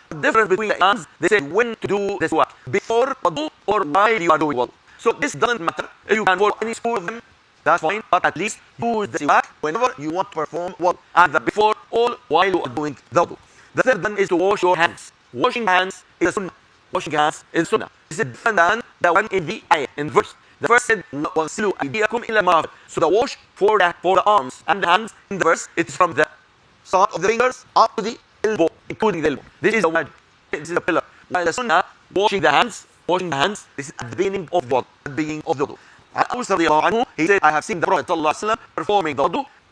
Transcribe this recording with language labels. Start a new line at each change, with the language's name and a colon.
English: The difference between the imams, they said when to do the siwak, before wudu or while you are doing wudu. So this doesn't matter. If you can follow any school of them, that's fine. But at least use the siwak whenever you want to perform wudu, either before or while you are doing the wudu. The third one is to wash your hands. Washing hands is a sunnah. Washing hands is sunnah. This is different than the one in the ayah, in verse. The verse said,
Arabic: وَغْسِلُوا أَيْدِيَكُمْ إِلَى الْمَرَافِقِ.
English: So the wash for the arms and the hands in the verse, it's from the start of the fingers up to the elbow, including the elbow. This is the wajib. This is the pillar. While the sunnah, washing the hands, this is at the beginning of the wudu. At the beginning of the wudu. He said, I have seen the Prophet ﷺ performing the wudu.